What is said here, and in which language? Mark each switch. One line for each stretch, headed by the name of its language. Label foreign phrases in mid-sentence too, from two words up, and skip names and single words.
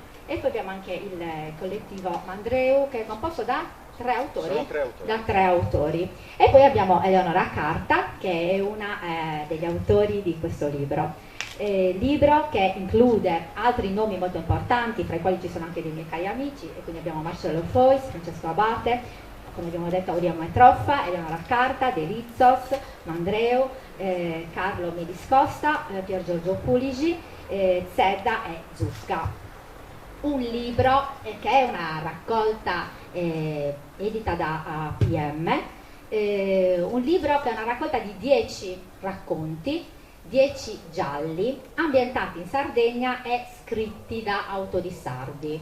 Italian: E poi abbiamo anche il collettivo Mandreu, che è composto da tre autori. E poi abbiamo Eleonora Carta, che è una degli autori di questo libro. Libro che include altri nomi molto importanti, fra i quali ci sono anche dei miei cari amici, e quindi abbiamo Marcello Fois, Francesco Abate, come abbiamo detto Auriemma e Troffa, Eleonora Carta, De Rizzos, Mandreu, Carlo Mediscosta, Pier Giorgio Puligi, Zedda e Zusca. Un libro che è una raccolta edita da PM, un libro che è una raccolta di 10 racconti, 10 gialli, ambientati in Sardegna e scritti da autori sardi.